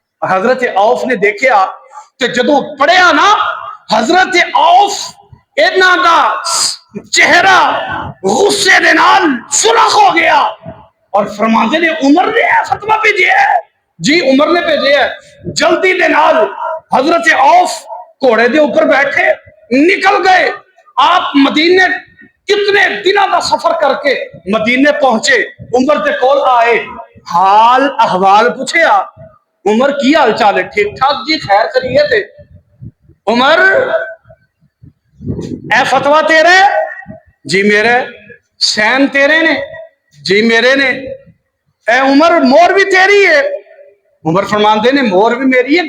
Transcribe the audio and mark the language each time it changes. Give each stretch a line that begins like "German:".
Punjabi: حضرت عوف نے دیکھیا تے جدوں پڑھیا نا حضرت عوف انہاں دا چہرہ غصے دے نال سرخ ہو گیا اور فرماندے نے عمر نے فتویٰ بھیجیا ہے. جی عمر نے بھیجیا ہے. جلدی دے نال حضرت عوف گھوڑے دے اوپر بیٹھے نکل گئے.
Urdu: آپ مدینے کتنے دنوں کا سفر کر کے مدینے پہنچے.
Punjabi: عمر دے کول آئے، حال احوال پوچھیا. عمر کی حال چال ہے؟ ٹھیک ٹھاک جی، خیر خیریت ہے. عمر اے فتویٰ تیرے؟ جی میرے. سین تیرے نے؟ جی میرے نے. اے عمر مور بھی تیری ہے؟ عمر فرماندے نے مور بھی میری ہے.